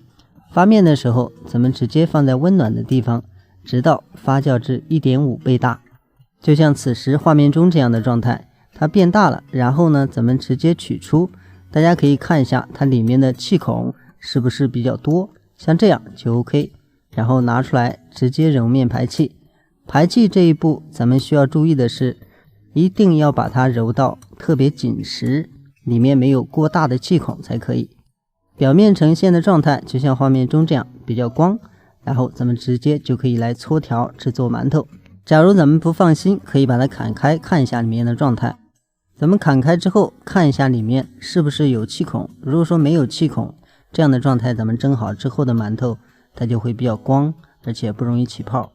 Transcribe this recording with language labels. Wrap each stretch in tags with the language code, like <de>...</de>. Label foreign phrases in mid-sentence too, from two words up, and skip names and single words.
<zh>發面的時候，咱們直接放在溫暖的地方，直到發酵至1.5倍大，就像此时畫面中這樣的狀態，它變大了，然後呢，咱們直接取出，大家可以看一下它裡面的氣孔是不是比較多，像這樣就 OK， 然後拿出來直接揉面排气。排气這一步咱們需要注意的是，一定要把它揉到特別緊實，裡面沒有過大的氣孔才可以。表面呈現的狀態就像畫面中這樣比較光，然後咱們直接就可以來搓條制作饅頭。假如咱們不放心，可以把它砍開看一下裡面的狀態。咱們砍開之後看一下裡面是不是有氣孔，如果說沒有氣孔，這樣的狀態咱們蒸好之後的饅頭它就會比較光，而且不容易起泡。</zh>